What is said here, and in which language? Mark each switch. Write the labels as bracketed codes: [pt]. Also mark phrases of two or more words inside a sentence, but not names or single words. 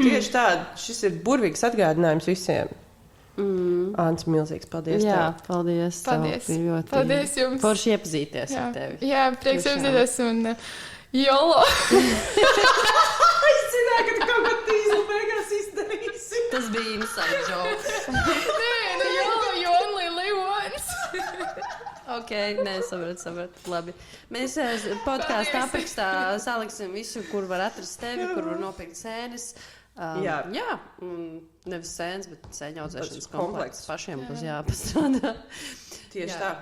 [lv] Tieši tā, šis ir burvīgs atgādinājums visiem. Ants, milzīgs paldies tev. Jā, paldies. Paldies jums. Forši iepazīties ar tevi. Jā, prieks iepazīties un jolo. Es zināju, ka tu kaut ko tīzli beigās izdarīsi. Tas bija [en] inside joke. [lv] Nē, jolo, [en] you only live once. [lv] Ok, sapratu. Labi. Mēs podkāstu aprakstā saliksim visu, kur var atrast tevi, kur var nopirkt sēnes. Jā, nevis sēnes, bet sēņu audzēšanas komplekts. Pašiem būs jāpastrādā. Tieši tā.